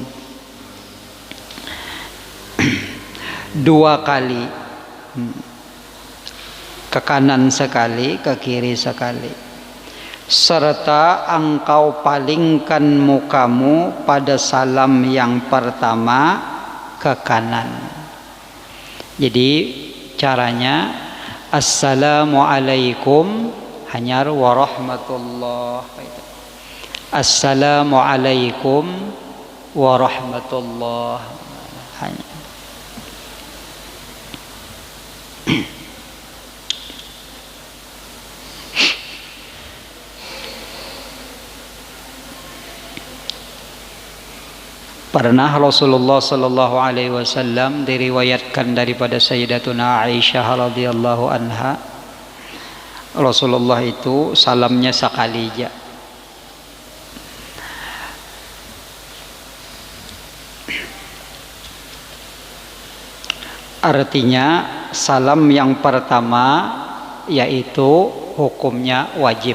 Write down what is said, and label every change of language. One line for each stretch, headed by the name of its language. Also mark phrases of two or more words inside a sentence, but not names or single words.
Indonesian: 2 kali, ke kanan sekali, ke kiri sekali, serta engkau palingkan mukamu pada salam yang pertama ke kanan.
Banjar: Jadi caranya
Arabic: السلام عليكم
Banjar: hanyar
Arabic: ورحمة الله. السلام عليكم ورحمة الله.
Indonesian: Hanya pernah Rasulullah
Arabic: صلى الله عليه وسلم
Indonesian: diriwayatkan daripada Sayyidatuna Aisyah
Arabic: رضي الله عنها,
Indonesian: Rasulullah itu salamnya sekali aja. Artinya salam yang pertama yaitu hukumnya wajib.